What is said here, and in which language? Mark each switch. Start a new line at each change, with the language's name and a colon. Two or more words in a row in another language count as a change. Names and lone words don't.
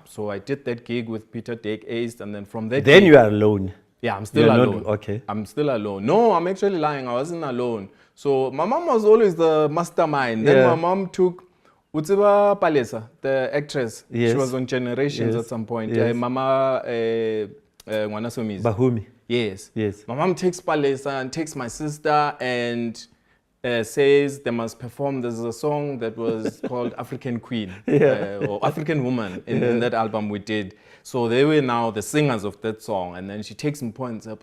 English: So I did that gig with Peter Dake Ace, and then from that then gig, you are alone. Yeah, I'm still alone. Okay, I'm still alone. No, I'm actually lying. I wasn't alone. So my mom was always the mastermind. Then my mom took Utsiba Palesa, the actress. Yes. She was on Generations at some point. Yes. Mama Mwanasomizi. Bahumi. Yes. Yes. My mom takes Palesa and takes my sister and says they must perform. There's a song that was called African Queen or African Woman in that album we did. So they were now the singers of that song. And then she takes some points up.